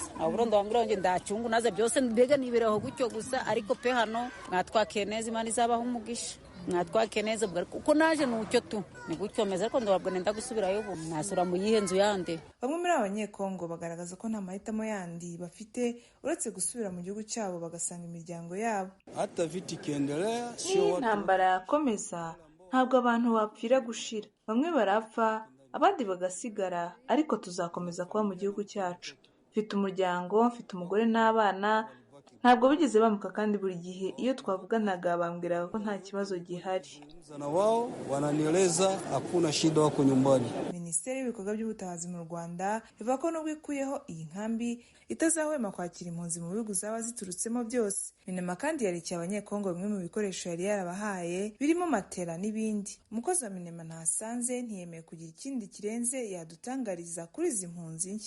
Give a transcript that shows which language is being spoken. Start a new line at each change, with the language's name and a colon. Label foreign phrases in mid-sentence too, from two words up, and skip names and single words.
Kinyarwanda: Ahubwo ndabwira ngo ndacungu naze byose mbega nibereho gutyo gusa, ariko pe hano mwatwakeye neza, Imana izabaho umugisha. Mwatwake neza kuko naje nucyo tu ni gutyo meze, ariko ndabwo nenda gusubirayo ubu nasura mu yihe nzu yande. Bamwe muri abanyekongo bagaragaza ko nta mahitamo yandi bafite uretse gusubira mu gihugu cyabo bagasanga imiryango yabo.
Swahili: Hata viti kiendelea,
Kinyarwanda: sio intambara yakomeza, ntabwo abantu bapfira gushira. Bamwe barapfa, abandi bagasigara, ariko tuzakomeza kuba mu gihugu cyacu. Mfite umuryango, mfite umugore n'abana. Ntabwo bigeze bamuka, kandi buri gihe iyo twavuganaga bambwiraga ko nta kibazo gihari.
Swahili: Na wao wananieleza hakuna shida, wako nyumbani.
Kinyarwanda: Minisiteri y'Ibikorwa by'Ubutabazi mu Rwanda ivuga ko nubwo ikuyeho iyi nkambi itazahwema kwakira impunzi mu bihugu zaba ziturutsemo byose. Minema kandi yarekeye abanyekongo bimwe mu bikoresho yari yarabahaye birimo matera n'ibindi. Umukozi wa Minema ntasanze ntiyemeye kugira ikindi kirenze yadutangariza kuri izi mpunzi nshya.